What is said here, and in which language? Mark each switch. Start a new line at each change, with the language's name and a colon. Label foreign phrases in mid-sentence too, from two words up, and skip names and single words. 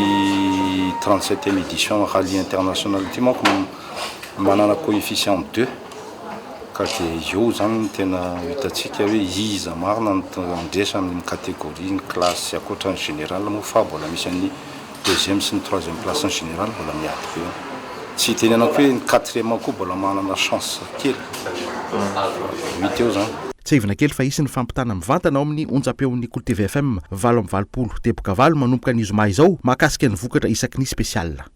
French: 37e édition rallye international
Malagasy: ty manko manana coefficient 2 ka de io zany tena hitatsika hoe iza marina ndresa amin'ny catégorie ny classe akoatra ny général moa fa mbola misy an'ny deuxième sy ny
French: troisième place en général
Malagasy: mbola miady be tsy tenenako hoe ny quatrième koa mbola manana chance kely mity eo zany tsy ivina kely fa isy ny fampitana mivantana ao amin'ny onjam-peon'ny Kolo TV FM 7:20 teboka 7 manomboka ny zoma izao mahakasika ny vokatra isaky ny spécial.